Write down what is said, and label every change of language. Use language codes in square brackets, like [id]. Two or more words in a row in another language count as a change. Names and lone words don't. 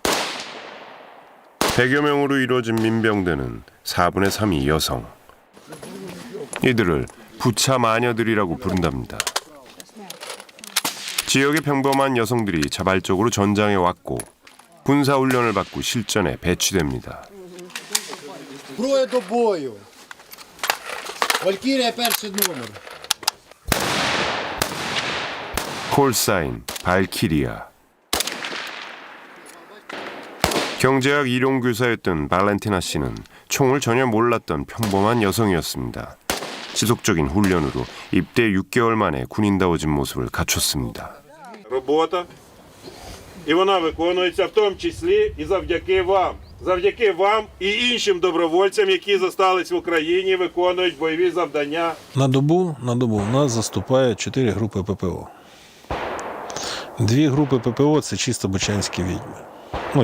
[ko] 100여 명으로 이루어진 민병대는 4분의 3이 여성. 이들을 부차 마녀들이라고 부른답니다. 지역의 평범한 여성들이 자발적으로 전장에 왔고 군사 훈련을 받고 실전에 배치됩니다. [uk] Зброя до бою. Валькірія перший номер. [ko] 콜사인 발키리아. 경제학 이론교사였던 발렌티나 씨는 총을 전혀 몰랐던 평범한 여성이었습니다. 지속적인 훈련으로 입대 6개월 만에 군인다워진 모습을 갖췄습니다. [uk] Робота. І вона виконується в тому числі і завдяки вам. Завдяки вам і іншим добровольцям, які зостались в Україні, виконують бойові завдання. На добу в нас заступає 4 групи ППО. 2 групи ППО – це чисто бучанські відьми.